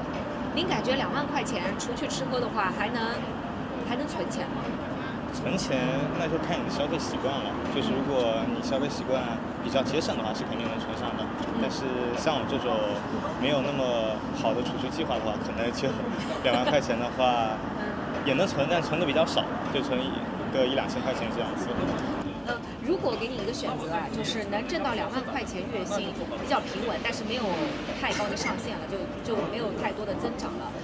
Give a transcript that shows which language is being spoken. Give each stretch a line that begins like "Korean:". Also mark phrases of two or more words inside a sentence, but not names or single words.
Chinese: 您感覺2萬塊錢除去吃喝的話，還能存錢嗎？存錢那就看你的消費習慣了。就是如果你消費習慣比比较節省的話，是肯定能存上的。但是像我这种没有那么好的储蓄计劃的話，可能就2萬塊錢的話也能存，但存的比較少，就存個1-2千塊錢這樣子。如果給你一個選擇啊，就是能掙到2萬塊錢月薪，比較平穩，但是沒有太高的上限了，就沒有太多的增長了。